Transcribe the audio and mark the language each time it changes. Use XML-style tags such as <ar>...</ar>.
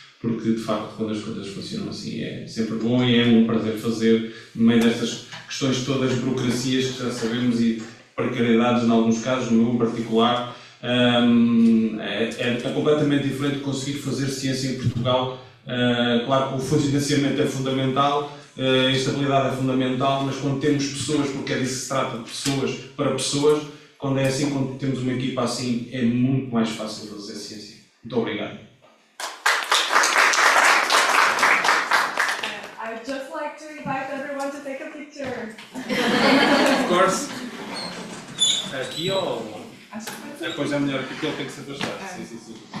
<pt>Porque, de facto, quando as coisas funcionam assim é sempre bom e é um prazer fazer, no meio destas questões todas, burocracias que já sabemos e precariedades em alguns casos, no meu em particular, é completamente diferente de conseguir fazer ciência em Portugal. Claro que o financiamento é fundamental, a estabilidade é fundamental, mas quando temos pessoas, porque é disso que se trata, de pessoas para pessoas, quando é assim, quando temos uma equipa assim, é muito mais fácil fazer ciência. Muito obrigado.</pt> <en>I'd just like to invite everyone to take a picture. Of course.</en> <pt>Aqui ou... Depois é melhor, porque ele tem que se afastar. Sim.</pt>